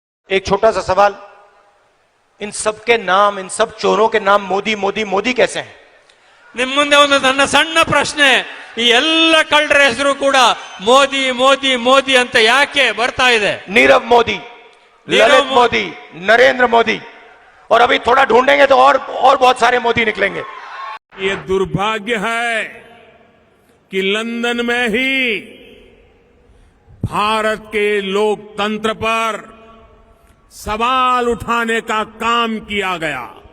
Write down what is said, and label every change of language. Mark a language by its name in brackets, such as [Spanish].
[Hindi] एक छोटा सा सवाल, इन सब के नाम, इन सब चोरों के नाम मोदी मोदी मोदी कैसे हैं? [Kannada] ನಿಮ್ಮ ಮುಂದೆ ಒಂದು ನನ್ನ ಸಣ್ಣ ಪ್ರಶ್ನೆ, ಈ ಎಲ್ಲ ಕಳ್ಳರ ಹೆಸರು ಕೂಡ ಮೋದಿ ಮೋದಿ ಮೋದಿ ಅಂತ ಯಾಕೆ ಬರ್ತಾ ಇದೆ? [Hindi] नीरव मोदी, ललित मोदी, नरेंद्र मोदी, और अभी थोड़ा ढूंढेंगे तो और बहुत सारे मोदी निकलेंगे। ये दुर्भाग्य है कि लंदन में ही भारत के लोकतंत्र पर सवाल उठाने का काम किया गया।